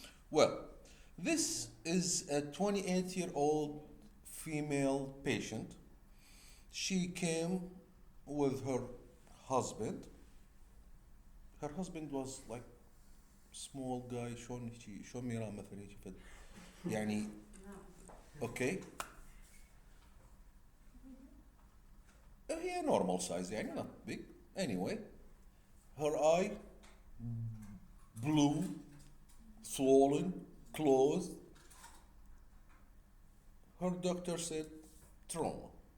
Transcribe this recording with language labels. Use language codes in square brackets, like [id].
[en] Well, this is a 28-year-old female patient. She came with her husband. Her husband was like small guy. [ar] شلون ميرا مثلا هيك يعني okay. [en] هي normal size يعني not big. Anyway, her eye blue, swollen, closed. Her doctor said trauma.